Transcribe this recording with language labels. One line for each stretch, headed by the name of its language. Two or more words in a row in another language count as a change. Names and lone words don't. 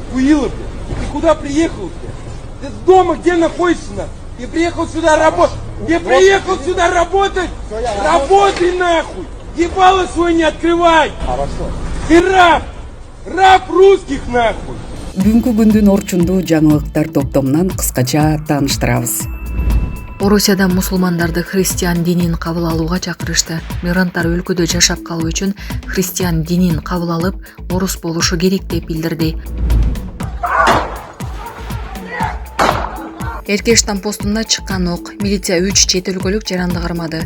Russian: Хуила, блядь. Ты куда приехал, блядь? Ты дома где находишься, нахуй? Ты приехал сюда работать. Ты приехал сюда работать. Работай, нахуй. Ебало свой не открывай. Хорошо. Ты раб. Раб русских, нахуй.
Kyrgyz: Бүгүнкү күндүн орчундуу жаңылыктар топтомунан кыскача тааныштырабыз. Орусияда мусулмандарды христиан динин кабыл алууга чакырышты. Мигранттар өлкөдө жашап калуу үчүн христиан динин кабыл алып, орус болушу керек деп билдирди. Эркештан постунда чыккан ок, милиция 3 чет өлкөлүк жаранды кармады.